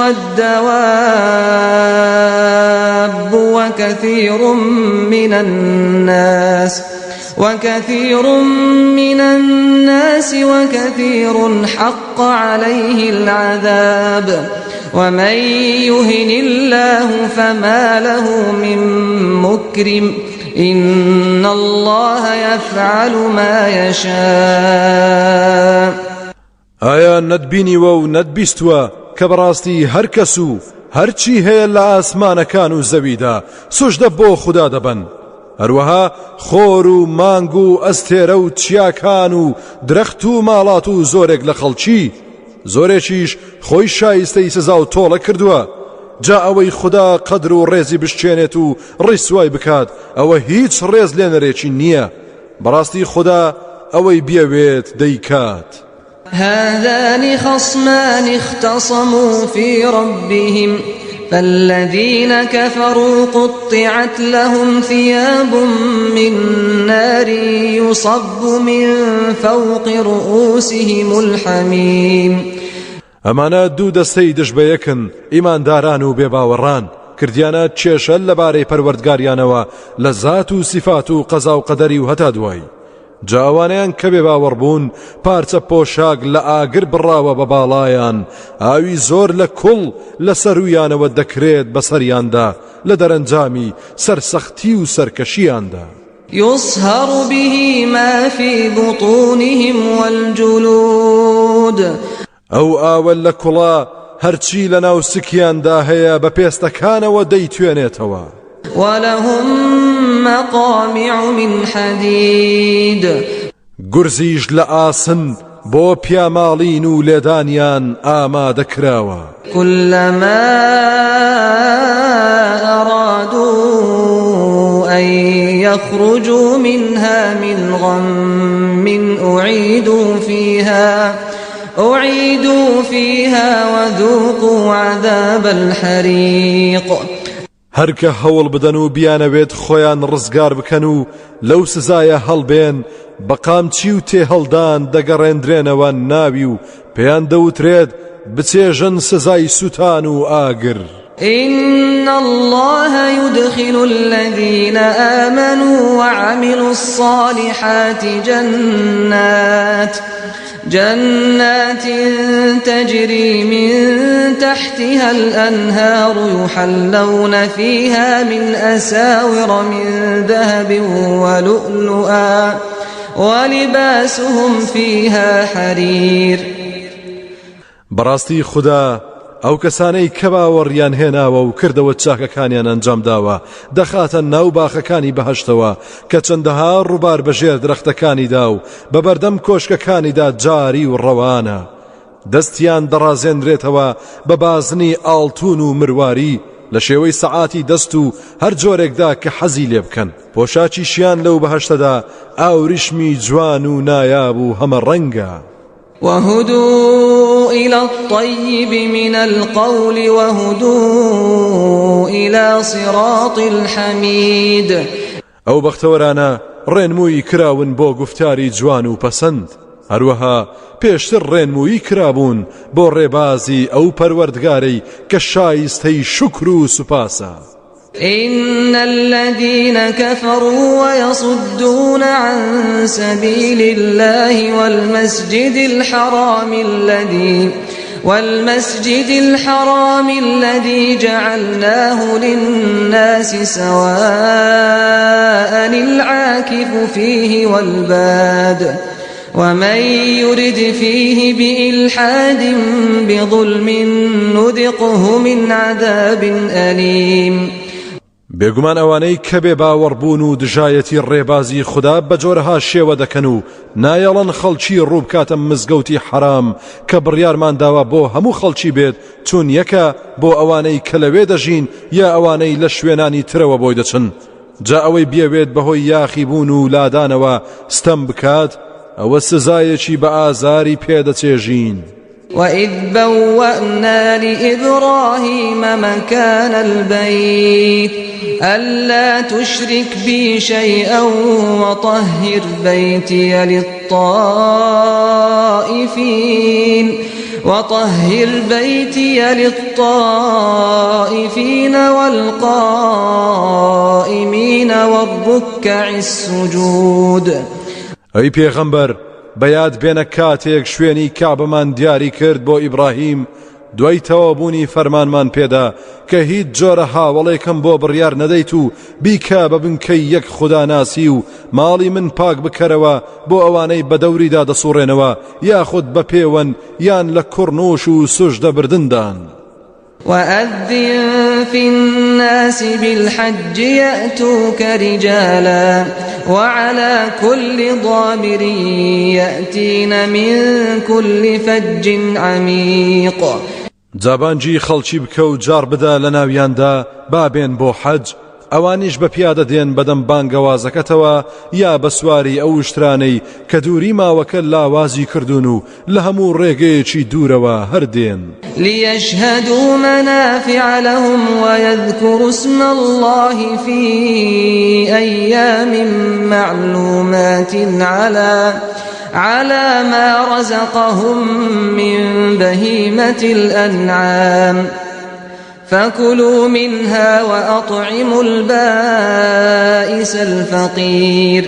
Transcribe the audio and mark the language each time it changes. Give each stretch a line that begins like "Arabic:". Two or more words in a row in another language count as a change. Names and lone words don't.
Arabic: والدواب وكثير من الناس وكثير حق عليه العذاب ومن يهن الله فما له من مكرم إن الله يفعل ما يشاء.
Central Kurdish: ئایا نەتبینیوە و نەتبیستووە کە بەڕاستی هەر کەس و هەرچی هەیە لە ئاسمانەکان و زەویدا سوژدە بۆ خوددا دەبن، هەروەها خۆر و مانگ و ئەستێرە و چیاکان و درەخت و ماڵات و زۆرێک لە خەڵکی، زۆرێکیش خۆی شایستەی سزا و تۆڵە کردووە. جا ئەوەی خوددا قەدر و ڕێزی بشکێنێت و ڕیسوای بکات ئەوە هیچ ڕێز لێنەرێکی نییە. بەڕاستی خوددا ئەوەی بیەوێت دەیکات.
Arabic: هذان خصمان اختصموا في ربهم فالذين كفروا قطعت لهم ثياب من نار يصب من فوق رؤوسهم الحميم.
Central Kurdish: ئەمانە دوو دەستەی دژبەیەکن، ئیمانداران و بێباوەڕان، کردیانە کێشە لەبارەی پەروەردگاریانەوە لە زات و سیفات و قەزا و قەدەری و هەتا دوای. جاوانیان کە بێباوەڕ بوون پارچە پۆشاک لە ئاگر بڕاوە بە باڵایان، ئاوی زۆر لە کوڵ لە سەرویانەوە دەکرێت بەسەریاندا لە دەرەنجامی سەرسەختی و سەرکەشیاندا.
Arabic: يصهر به ما في بطونهم والجلود.
Central Kurdish: ئەو ئاوە لە کوڵا هەرچی لە ناو سکیاندا هەیە بە پێستەکانەوە دەیتوێنێتەوە.
Arabic: ولهم مقامع من حديد.
Central Kurdish: گورزیش لە ئاسن بۆ پیاماڵین و لێدانیان ئامادەکراوە.
Arabic: كلما أرادوا أن يخرجوا منها من غم أعيدوا فيها وذوقوا عذاب الحريق.
Central Kurdish: هەرکە هەوڵ بدەن و بیانەوێت خۆیان ڕزگار بکەن و لەو سزایە هەڵبێن، بەقامچی و تێهەڵدان دەگەڕێندرێنەوە ناوی و پێیان دەوترێت بچێژن سزای سوتان و ئاگر.
Arabic: إن الله يدخل الذين آمنوا وعملوا الصالحات جنات تجري من تحتها الأنهار يحلون فيها من أساور من ذهب ولؤلؤا ولباسهم فيها حرير.
Central Kurdish: براستي خدا ئەو کەسانەی کە باوەڕیان هێناوە و کردەوە چاکەکانیان ئەنجام داوە دەخاتە ناو باخەکانی بەهەشتەوە کە چەندەها ڕووبار بەژێر درەختەکانیدا و بەبەردەم کۆشکەکانیدا جاری و ڕەوانە دەستیان دەڕازێنرێتەوە بە بازنی ئاڵتون و مرواری لە شێوەی سەعاتی دەست و هەر جۆرێکدا کە حەزی لێ بکەن پۆشاکیشیان لەو بەهەشتەدا ئاوریشمی جوان و نایاب و هەمە ڕەنگە.
Arabic: وهدوا إلى الطيب من القول وهدوا إلى صراط الحميد.
Central Kurdish: ئەو بەختەوەرانە ڕێنمووی کراون بۆ گفتاری جوان و پەسەند هەروەها پێشتر ڕێنمووی کرابوون بۆ ڕێبازی ئەو پەروەردگارەی کە شایستەی شکر و سوپاسە.
Arabic: إن الذين كفروا ويصدون عن سبيل الله والمسجد الحرام الذي جعلناه للناس سواء العاكف فيه والباد ومن يرد فيه بإلحاد بظلم نذقه من عذاب أليم.
Central Kurdish: بێگومان ئەوانەی کە بێ باوەڕبوون و دژایەتی ڕێبازی خوددا بە جۆرەها شێوە دەکەن و نایەڵەن خەڵکی ڕووبکاتە مزگەوتی حرام کە بڕیارمان داوە بۆ هەموو خەڵکی بێت چون یەکە بۆ ئەوانەی کە لەوێ دەژین یا ئەوانەی لە شوێنانی ترەوە بۆی دەچن جا ئەوەی بێوێت بەهۆی یاخی بوون و لادانەوە ستەم بکات ئەوە سزایەکی بە ئازاری پێدەچێژین.
Arabic: وإذ بوأنا لإبراهيم مكان البيت ألا تشرك بي شيئا وطهر بيتي للطائفين والقائمين والركع السجود.
Central Kurdish: أي پیغمبر بەیاد بێنە کاتێک شوێنی کابمان دیاری کرد بۆ ئیبراهیم دوای تەوابوونی فەرمانمان پێدا کە هیچ جۆرە هاوڵێکم بۆ بڕیار نەدەیت و بیکە بە بنکەی یەک خوداناسی و ماڵی من پاک بکەرەوە بۆ ئەوانەی بە دەوریدا دەسوڕێنەوە یاخود بە پێوەن یان لە کوڕنووش و سوژدە بردندان.
Arabic: وأذن في الناس بالحج يأتوك رجالا وعلى كل ضامر يأتين من كل فج عميق.
Central Kurdish: جابانجی خەڵکی بکە و جار بدە لە ناویاندا بابێن بۆ حەج ئەوانیش بە پیادە دێن بەدەم بانگەوازەکەتەوە یا بە سواری ئەو شترانەی کە دووری ماوەکە لاوازی کردوون و لە هەموو ڕێگەیەکی دوورەوە هەردێن.
Arabic: ليشهدوا منافع لهم ويذكروا اسم الله في أيام معلومات على ما رزقهم من بهيمة الأنعام فكلوا منها وأطعموا البائس الفقير.